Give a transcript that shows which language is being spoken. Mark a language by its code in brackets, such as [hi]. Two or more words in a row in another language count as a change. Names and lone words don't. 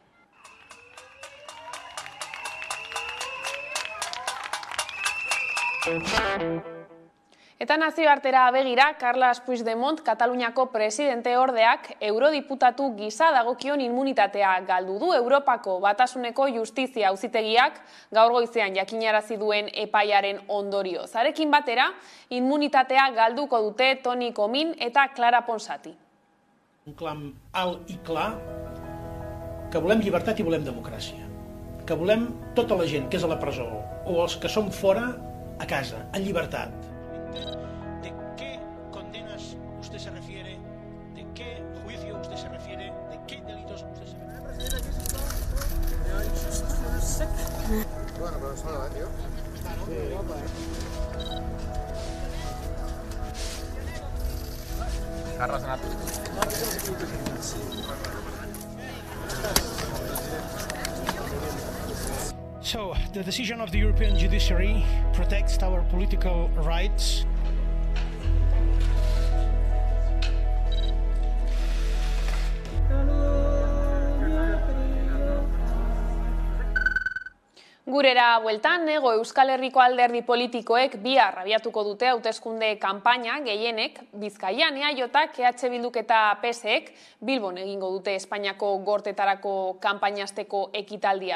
[eu] Eta nazioartera begira, Carles Puigdemont, Kataluniako presidente ordeak eurodiputatu gisa dagokion immunitatea galdu du. Europako Batasuneko Justizia Auzitegiak gaur goizean jakinarazi duen epaiaren ondorio. Zarekin batera, immunitatea galduko dute Toni Comín eta Clara Ponsati. [ca] Un clam alt i clar que volem llibertat i volem democràcia. Que volem tota la gent que és a la presó o els que som fora a casa, en llibertat. [es] ¿De qué condenas usted se refiere? ¿De qué juicio usted se refiere? ¿De qué delitos usted se refiere? Bueno, pero es nada, tío. Carlos Nato. [en] So, the decision of the European Judiciary protects our political rights. [eu] Gurera bueltan, nego Euskal Herriko alderdi politikoek bihar abiatuko dute hauteskunde kanpaina gehienek Bizkaian EAJak, EH Bilduk eta PSek Bilbon egingo dute Espainiako gortetarako kanpainasteko ekitaldia.